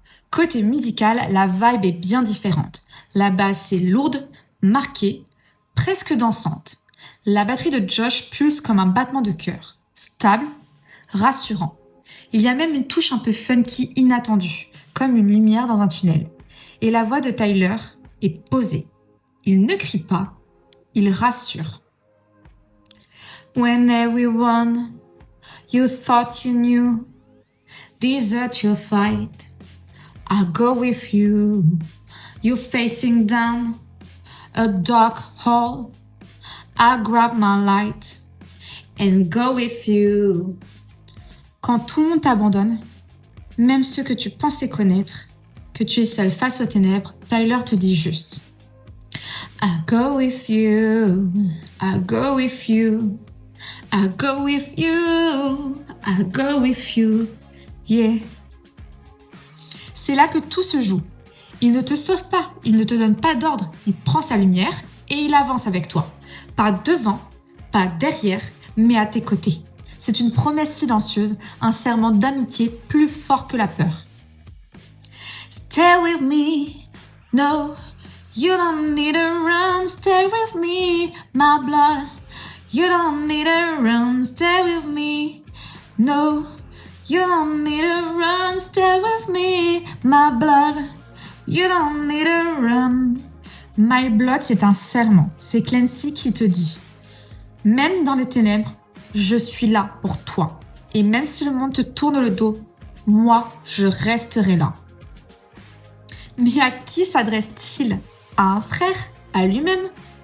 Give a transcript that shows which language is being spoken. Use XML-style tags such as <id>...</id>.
<fr>Côté musical, la vibe est bien différente. La basse est lourde, marquée, presque dansante. La batterie de Josh pulse comme un battement de cœur, stable, rassurant. Il y a même une touche un peu funky inattendue, comme une lumière dans un tunnel. Et la voix de Tyler est posée. Il ne crie pas, il rassure.</fr> <en>When everyone you thought you knew desert your fight, I'll go with you. You're facing down a dark hall. I'll grab my light and go with you.</en> <fr>Quand tout le monde t'abandonne, même ceux que tu pensais connaître, que tu es seul face aux ténèbres, Tyler te dit juste</fr> <en>I'll go with you, I'll go with you, I'll go with you, I'll go with you, yeah.</en> <fr>C'est là que tout se joue. Il ne te sauve pas, il ne te donne pas d'ordre, il prend sa lumière et il avance avec toi. Pas devant, pas derrière, mais à tes côtés. C'est une promesse silencieuse, un serment d'amitié plus fort que la peur.</fr> <en>Stay with me, no, you don't need to run, stay with me, my blood. You don't need to run, stay with me, no, you don't need to run, stay with me, my blood. You don't need to run. My blood,</en> <fr>c'est un serment, c'est Clancy qui te dit, même dans les ténèbres, je suis là pour toi. Et même si le monde te tourne le dos, moi, je resterai là. Mais à qui s'adresse-t-il ? À un frère ? À lui-même ?</fr>